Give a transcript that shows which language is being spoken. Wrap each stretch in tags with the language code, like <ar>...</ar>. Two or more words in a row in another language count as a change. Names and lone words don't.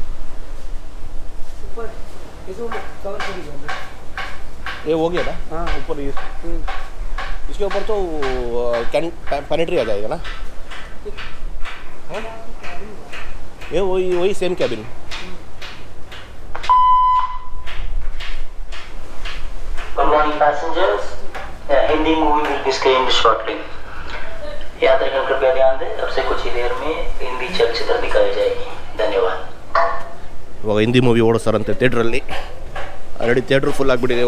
<hi>ऊपर इसको कवर करिएगा। ये हो गया ना? हाँ ऊपर इसके ऊपर तो पैनेट्री आ जाएगा ना? ये वही</hi> <en>same cabin. Good morning, passengers. A Hindi movie will be screened shortly.</en> <hi>यात्रीगण कृपया ध्यान दें, अब से कुछ ही देर में हिंदी चलचित्र दिखाई जाएगी. धन्यवाद.</hi> <kn>ಇವಾಗ ಹಿಂದಿ ಮೂವಿ ಓಡಿಸ್ತಾರಂತೆ ಥಿಯೇಟ್ರಲ್ಲಿ.</kn> <en>already theatre full</en> <kn>ಆಗಿಬಿಟ್ಟಿದೆ.</kn>